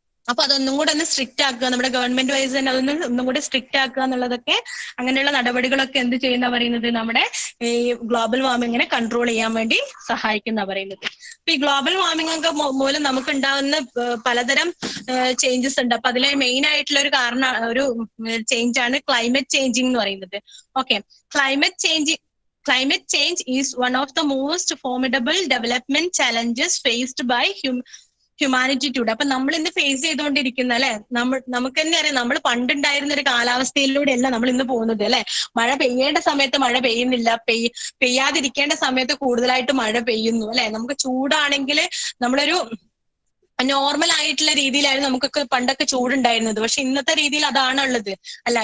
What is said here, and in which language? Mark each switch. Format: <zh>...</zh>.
<ml>അപ്പൊ അതൊന്നും കൂടെ ഒന്ന് സ്ട്രിക്റ്റ് ആക്കുക, നമ്മുടെ ഗവൺമെന്റ് വൈസ് തന്നെ ഒന്നും കൂടെ സ്ട്രിക്റ്റ് ആക്കുക എന്നുള്ളതൊക്കെ, അങ്ങനെയുള്ള നടപടികളൊക്കെ എന്ത് ചെയ്യുന്ന പറയുന്നത് നമ്മുടെ ഈ ഗ്ലോബൽ വാർമിങ്ങിനെ കൺട്രോൾ ചെയ്യാൻ വേണ്ടി സഹായിക്കുന്ന പറയുന്നത്. അപ്പൊ ഈ ഗ്ലോബൽ വാർമിംഗ് ഒക്കെ മൂലം നമുക്ക് ഉണ്ടാകുന്ന പലതരം ചേഞ്ചസ് ഉണ്ട്. അപ്പൊ അതിലെ മെയിൻ ആയിട്ടുള്ള ഒരു ചേഞ്ച് ആണ് ക്ലൈമറ്റ് ചേഞ്ചിങ് എന്ന് പറയുന്നത്. Okay.</ml> <en>Climate change is one of the most formidable development challenges faced by humanity today.</en> <ml>അപ്പൊ നമ്മൾ ഇന്ന് ഫേസ് ചെയ്തുകൊണ്ടിരിക്കുന്ന അല്ലെ, നമുക്ക് തന്നെ അറിയാം, നമ്മൾ പണ്ടുണ്ടായിരുന്ന ഒരു കാലാവസ്ഥയിലൂടെ അല്ല നമ്മൾ ഇന്ന് പോകുന്നത് അല്ലെ. മഴ പെയ്യേണ്ട സമയത്ത് മഴ പെയ്യുന്നില്ല, പെയ്യാതിരിക്കേണ്ട സമയത്ത് കൂടുതലായിട്ട് മഴ പെയ്യുന്നു അല്ലെ. നമുക്ക് ചൂടാണെങ്കിൽ നമ്മളൊരു നോർമൽ ആയിട്ടുള്ള രീതിയിലായിരുന്നു നമുക്കൊക്കെ പണ്ടൊക്കെ ചൂടുണ്ടായിരുന്നത്. പക്ഷെ ഇന്നത്തെ രീതിയിൽ അതാണുള്ളത് അല്ല.</ml>